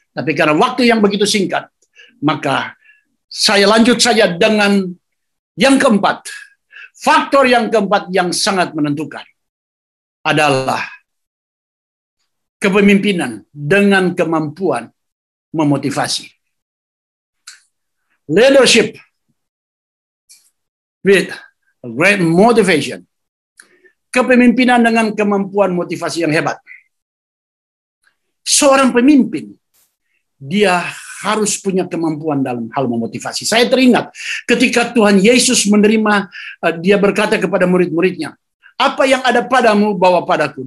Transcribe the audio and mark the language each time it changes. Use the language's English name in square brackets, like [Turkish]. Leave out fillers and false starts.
[Indonesian] Tapi karena waktu yang begitu singkat, maka saya lanjut saja dengan yang keempat. Faktor yang keempat yang sangat menentukan adalah kepemimpinan dengan kemampuan memotivasi. [English] Leadership with a great motivation. [Indonesian] Kepemimpinan dengan kemampuan motivasi yang hebat. Seorang pemimpin, dia harus punya kemampuan dalam hal memotivasi. Saya teringat ketika Tuhan Yesus menerima, dia berkata kepada murid-muridnya, apa yang ada padamu bawa padaku.